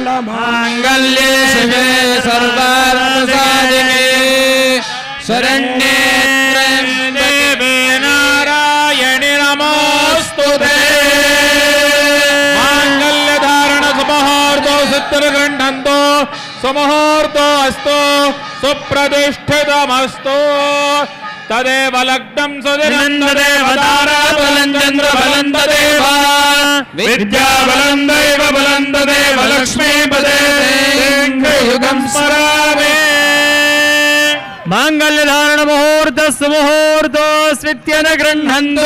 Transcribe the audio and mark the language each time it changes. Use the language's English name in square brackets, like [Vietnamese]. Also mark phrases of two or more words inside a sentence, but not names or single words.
[Sanskrit] ಮಾಂಗಲ್ಯೇ ಶಿವೆ ಸರ್ವಾರ್ಥಸಾಧಿಕೆ ಶರಣ್ಯೇ ತ್ರ್ಯಂಬಕೆ ನಾರಾಯಣಿ ನಮೋಸ್ತುತೇ. ಮಾಂಗಲ್ಯ ಧಾರಣ ಸುಮುಹೂರ್ತೋ ಸಿದ್ಧಿರ್ಗೃಹ್ಣಂತು ಸುಮುಹೂರ್ತೋ ಅಸ್ತು ಸುಪ್ರತಿಷ್ಠಿತಮಸ್ತು. ತದೇವ ಲಗ್ನಂ ಸುದಿನಂ ತದೇವ ತಾರಾಬಲಂ ಚಂದ್ರಬಲಂ ತದೇವ ವಿದ್ಯಾಬಲಂ ದೈವ ಬಲಂ ತದೇವ ಲಕ್ಷ್ಮೀಪದೇ ಯುಗಂ ಸ್ಮರಾಮಿ. ಮಾಂಗಲ್ಯ ಧಾರಣ ಮುಹೂರ್ತ ಸುಮುಹೂರ್ತೋ ಸ್ವಿತ್ಯನ ಗೃಹ್ಣಂತು